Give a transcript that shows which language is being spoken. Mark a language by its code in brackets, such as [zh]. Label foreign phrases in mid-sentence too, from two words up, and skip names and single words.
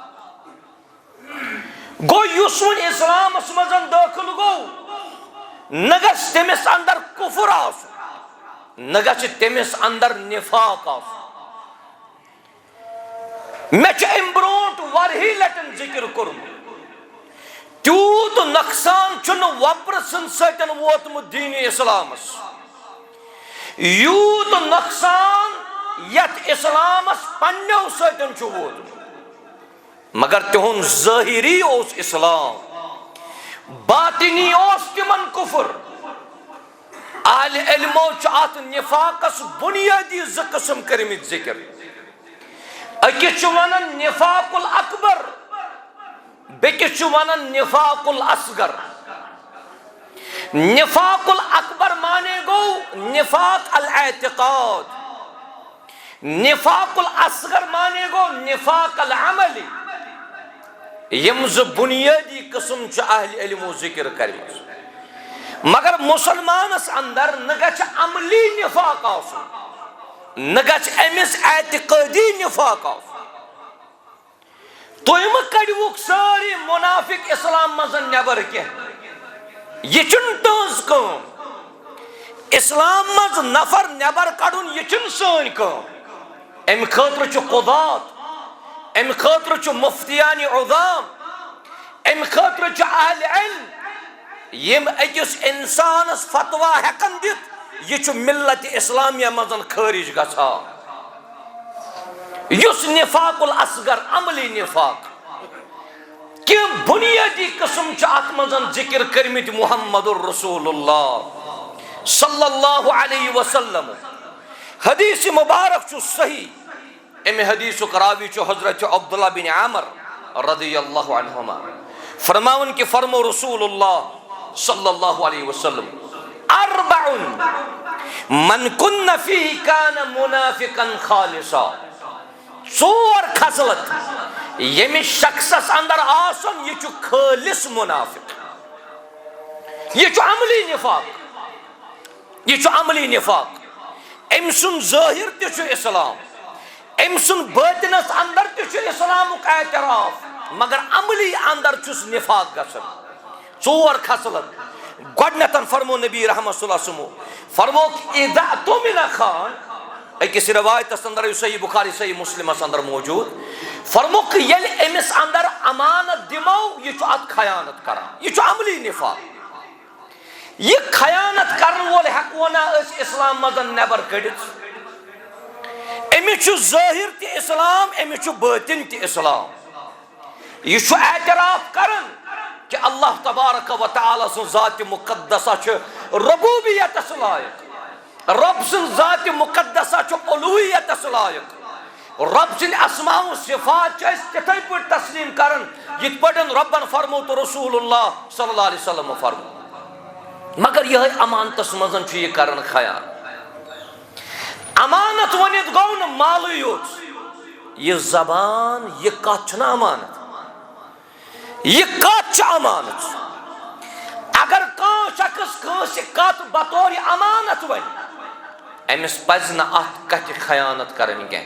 [ks] گو یسون اسلام اسمدن داخل گو نگس تمس اندر کفر آس نگس تمس اندر نفاق آس میں چھ امبرونٹ ورہی لٹن ذکر کرم تیوت نقصان چن وپر سن سیتن ووتم دین اسلامس یوت نقصان یت اسلامس پنیو سیتن چھ ووتم مگر تہن ظاہری اوس اسلام باطنی اوس تمن کفر اہل علمو چھ ات نفاقس بنیادی ز قسم کرمت ذکر اکس چھ ونان [ar] نفاق الاکبر [ks] بیکس چھ ونان [ar] نفاق الاصغر نفاق الاکبر [ks] مانے گو [ar] نفاق الاعتقاد نفاق الاصغر [ks] مانے گو [ar] نفاق العملی [ks] یمز بنیادی قسم چھ اہل علمو ذکر کرمس مگر مسلمانس اندر نگچ عملی نفاق آسو نگچ امس اعتقادی نفاق آسو تو ام کڑوک ساری منافق اسلام مزن نبر کے یہ چن تنز کام اسلام مز نفر نبر کڑن یہ چن سن کام ام خاطر چھ قضات ام خاطر چھ مفتیان عظام ام خاطر چھ اہل علم یم اکس انسانس فتوا ہیکن دت یہ چھ ملت اسلامیہ مزن خارج گژھا یس [ar] نفاق الاصغر [ks] عملی نفاق کہ بنیادی قسم چھ ات مزن ذکر کرمت [ar] محمد الرسول اللہ صلی اللہ علیہ وسلم [ks] حدیث مبارک چھ صحیح ام حدیث راوی چھ حضرت عبداللہ بن عامر [ar] رضی اللہ عنہما [ks] فرماون کہ فرمو [ar] رسول اللہ صلی اللہ علیہ وسلم اربع من کن فیہ کان منافقا خالصا [ks] ژور خصلت یمس شخصس اندر آسن یہ خالص منافق، یہ عملی نفاق، یہ عملی نفاق۔ ام سن ظاہر تہ اسلام، ام سن باطنس اندر تہ اسلامک اعتراف، مگر عملی اندر چھس نفاق گژھان۔ ژور خصلت گۄڈنیتھ فرمو نبی رحمت [ar] صلی اللہ علیہ وسلم، [ks] فرموک [ar] اذا اؤتمن خان، [ks] اکس روایت اندر صحیح بخاری صحیح مسلم اندر موجود، فرموک یل امس اندر امانت دمو یہ ات خیانت کران، یہ عملی نفاق۔ یہ خیانت کرن وول ہیکو نا اس اسلام مزن نیبر کڑت، امس ظاہر تہ اسلام، امس باطن تہ اسلام۔ یہ اعتراف کرن کہ [ar] اللہ تبارک و تعالی [ks] سن ذات مقدسہ ربوبیت لائق، رب سن ذات مقدسہ الوہیت لائق، رب سن اسماء و صفات تتھے پٲٹھۍ تسلیم کرن یت پٲٹھۍ ربن فرمو تو [ar] رسول اللہ صلی اللہ علیہ وسلم [ks] فرمو۔ مگر یہ امانتس مزن یہ کرن خیال۔ امانت ونت گو نا مالے یوت، یہ زبان یہ کت چھنا امانت، یہ کت چھ امانت۔ اگر کان شخص کانس کت بطور امانت ون، امس پز نا ات کت خیانت کرن کی۔